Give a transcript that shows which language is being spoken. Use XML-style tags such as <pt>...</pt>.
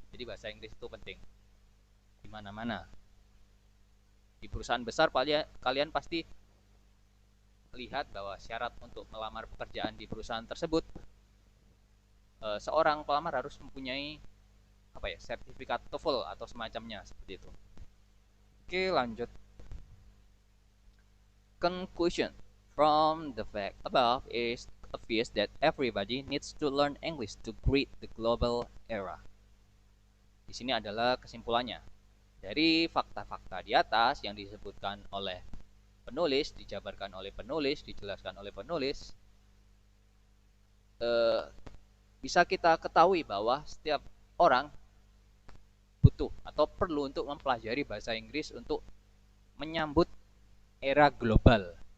<id>Jadi bahasa Inggris itu penting di mana-mana. Di perusahaan besar kalian pasti lihat bahwa syarat untuk melamar pekerjaan di perusahaan tersebut, seorang pelamar harus mempunyai sertifikat TOEFL atau semacamnya seperti itu. Oke, lanjut.</id> <en>Conclusion from the fact above is obvious that everybody needs to learn English to greet the global era.</en> <id>Di sini adalah kesimpulannya. Dari fakta-fakta di atas yang disebutkan oleh penulis, dijabarkan oleh penulis, dijelaskan oleh penulis, bisa kita ketahui bahwa setiap orang butuh atau perlu untuk mempelajari bahasa Inggris untuk menyambut era global.</id>